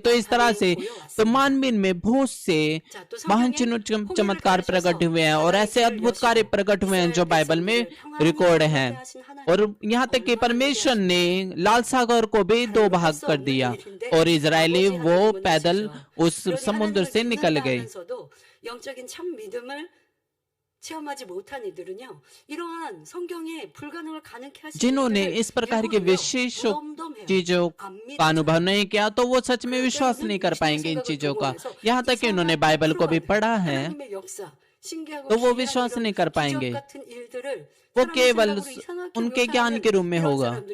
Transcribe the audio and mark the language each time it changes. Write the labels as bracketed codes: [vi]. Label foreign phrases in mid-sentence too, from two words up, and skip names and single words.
[hi] तो इस तरह से तो मानवीन में बहुत से महान चिन्ह चमत्कार प्रकट हुए हैं और ऐसे अद्भुत कार्य प्रकट हुए हैं जो बाइबल में रिकॉर्ड हैं। और यहाँ तक कि परमेश्वर ने लाल सागर को भी दो भाग कर दिया और इजरायली वो पैदल उस समुद्र से निकल गए। [ko] 영적인 참 믿음을 체험하지 못한 이들은요, 이러한 성경에 불가능을 가능케 하시는 [hi] जिन्होंने इस प्रकार की विशेष चीजों का अनुभव नहीं किया तो वो सच में विश्वास नहीं कर पाएंगे इन चीजों का। यहाँ तक कि उन्होंने बाइबल को भी पढ़ा है तो वो विश्वास नहीं कर पाएंगे, वो केवल उनके ज्ञान के रूप में होगा।